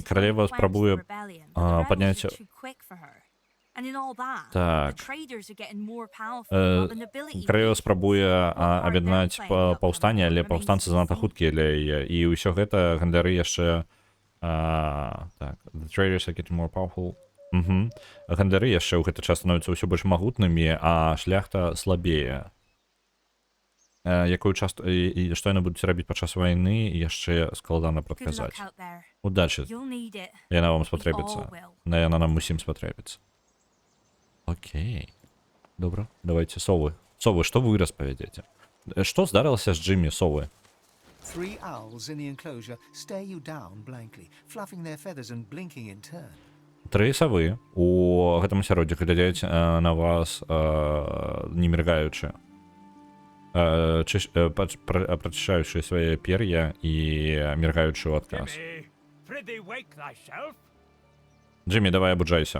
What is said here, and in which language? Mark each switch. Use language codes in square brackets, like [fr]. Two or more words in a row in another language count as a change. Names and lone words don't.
[be] Каралева спрабуе падняць... Так. Каралева спрабуе аб'яднаць паўстанне, але паўстанцы занадта хуткія для яе. І ўсё гэта гандары яшчэ... Так, [en] the traders are getting more powerful. [be] Гандары яшчэ ў гэты час становяцца ўсё больш магутнымі, а шляхта слабее. Якую часто і што яны будуць рабіць падчас вайны, яшчэ складана прадказаць. Удачы. Яна вам спатрэбіцца. Яна нам усім спатрэбіцца. Окей. Добра, давайте совы. Совы, што вы распавядзеце? Што здарылася з Джиммі, совы? [en] Three owls in the enclosure stare you down blankly, fluffing their feathers and blinking in turn. [be] Тры савы у гэтым асяроддзі глядзяць на вас, не міргаючы. Прачышаючы свае пер'я і міргаючы ў адказ. Джиммі, давай абуджайся.